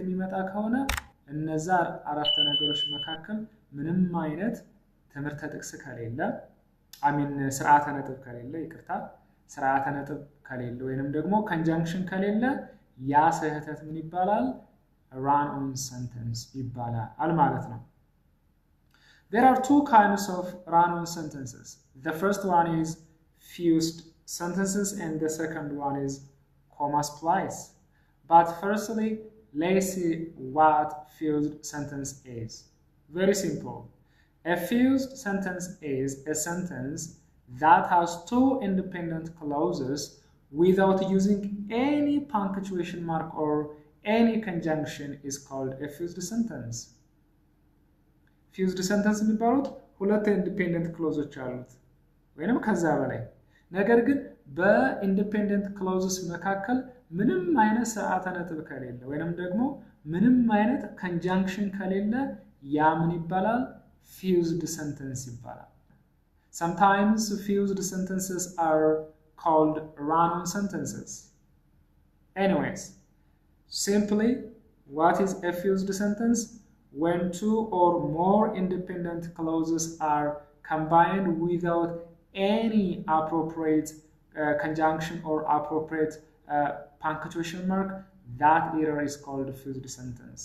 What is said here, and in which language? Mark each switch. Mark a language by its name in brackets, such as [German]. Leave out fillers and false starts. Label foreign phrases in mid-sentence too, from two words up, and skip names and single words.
[Amharic] የሚመጣ ከሆነ እነዛ አረፍተ ነገሮች መካከል ምንም አይነት ትምህርተ ጥቅስ ከሌለ አሚን ስርዓተ ነጥብ ከሌለ ይቅርታ ስርዓተ ነጥብ ከሌለ ወይንም ደግሞ conjunction ከሌለ ያ ስህተት ምን ይባላል [English] run-on sentence [Amharic] ይባላል ማለት ነው [English] There are two kinds of run-on sentences The first one is fused sentences and the second one is comma splice But firstly let's see what fused sentence is Very simple A fused sentence is a sentence that has two independent clauses without using any punctuation mark or any conjunction is called a fused sentence. Fused sentence [Amharic] የሚባሉት ሁለት [English] independent clauses [Amharic] አሉት ወይንም ከዛ በላይ ነገር ግን በ [English] independent clauses [Amharic] መካከል ምንም አይነት ስርዓተ ነጥብ ከሌለ ወይንም ደግሞ ምንም አይነት conjunction ከሌለ ያ ምን ይባላል [English] fused sentence [Amharic] ይባላል [English] Sometimes fused sentences are called run-on sentences. Anyways, simply, what is a fused sentence? When two or more independent clauses are combined without any appropriate conjunction or appropriate punctuation mark, that error is called fused sentence.